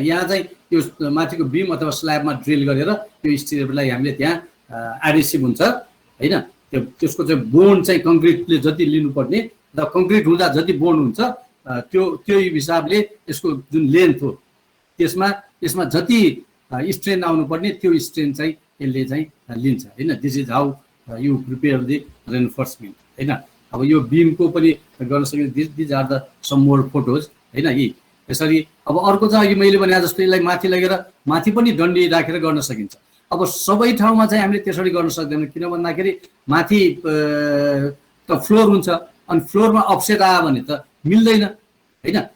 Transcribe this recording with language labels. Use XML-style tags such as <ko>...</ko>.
<ne>यहाँ चाहिँ यो माथिको बिम अथवा स्ल्याबमा ड्रिल गरेर यो स्टिरपलाई हामीले त्यहाँ एडिसिभ हुन्छ हैन। त्यसको चाहिँ बोन्ड चाहिँ कङ्क्रिटले जति लिनुपर्ने र कङ्क्रिट हुँदा जति बोन्ड हुन्छ त्यो हिसाबले यसको जुन लेन्थ हो त्यसमा जति स्ट्रेन आउनुपर्ने त्यो स्ट्रेन चाहिँ यसले चाहिँ लिन्छ हैन।</ne> <en>This is how you prepare the reinforcement हैन।</en> <ne>अब यो बिमको पनि गर्न सकिन्छ।</ne> <en>these are the some more photos</en> <ne>हैन। यी यसरी अब अर्को चाहिँ अघि मैले भने जस्तो यसलाई माथि लगेर माथि पनि डन्डी राखेर गर्न सकिन्छ। अब सबै ठाउँमा चाहिँ हामीले त्यसरी गर्न सक्दैनौँ, किन भन्दाखेरि माथि त फ्लोर हुन्छ, अनि फ्लोरमा अफसेट आयो भने त मिल्दैन हैन।</ne>